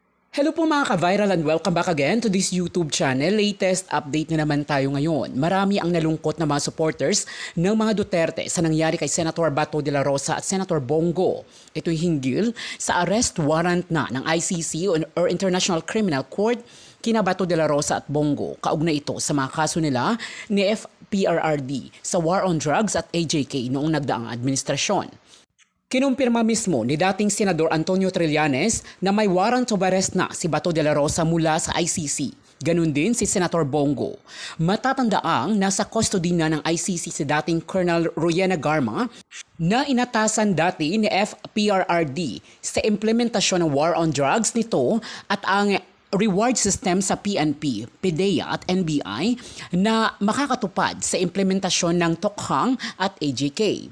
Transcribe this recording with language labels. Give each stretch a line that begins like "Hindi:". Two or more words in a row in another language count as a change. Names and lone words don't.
English: Hello po mga ka-viral and welcome back again to this YouTube channel.
Filipino: Latest update na naman tayo ngayon. Marami ang nalungkot na mga supporters ng mga Duterte sa nangyari kay Senator Bato de la Rosa at Senator Bongo. Ito'y hinggil sa
English: arrest warrant
Filipino: na ng ICC or International Criminal Court kina Bato de la Rosa at Bongo. Kaugnay ito sa mga kaso nila ni FPRRD sa War on Drugs at AJK noong nagdaang administrasyon. Kinumpirma mismo ni dating Senador Antonio Trillanes na may
English: warrant of arrest
Filipino: na si Bato de la Rosa mula sa ICC. Ganun din si Senator Bongo. Matatandaang nasa custody na ng ICC si dating Colonel Rowena Garma na inatasan dati ni FPRRD sa implementasyon ng
English: war on drugs
Filipino: nito at ang
English: reward system
Filipino: sa PNP, PDEA at NBI na makakatupad sa implementasyon ng Tokhang at AJK.